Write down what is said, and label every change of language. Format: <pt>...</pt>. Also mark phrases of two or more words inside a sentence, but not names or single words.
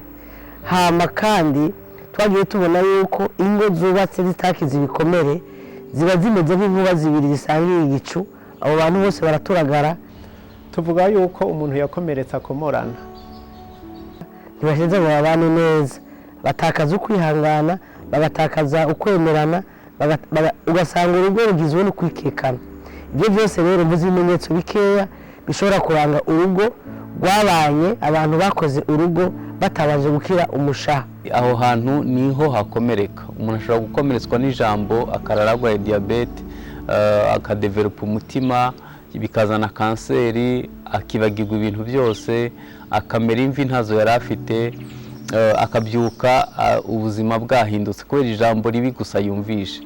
<rn>Hama kandi twagiye tubona yuko ingo zubatse zitakiza ibikomere ziba zimeze nk'inkuba zibiri zisangiye igicu, abo bantu bose baraturagara. Tuvuga yuko umuntu yakomeretse akomorana, ntibasheze ngo babane neza, batakaza ukwihangana, bagatakaza ukwemerana, ugasanga urugo rugizwe no kwikekana. Ibyo byose rero mvuze ibimenyetso bikeya bishobora kuranga urugo rwabanye, abantu bakoze urugo batabanje gukira umushaha. Aho hantu niho hakomereka. Umuntu ashobora gukomeretswa n'ijambo, akararagwa diabete, akadevelopa umutima, bikazana kanseri, akibagirwa ibintu byose, akamera imvi ntazo yari afite, akabyuka ubuzima bwahindutse kubera ijambo ribi gusa yumvishe.</rn>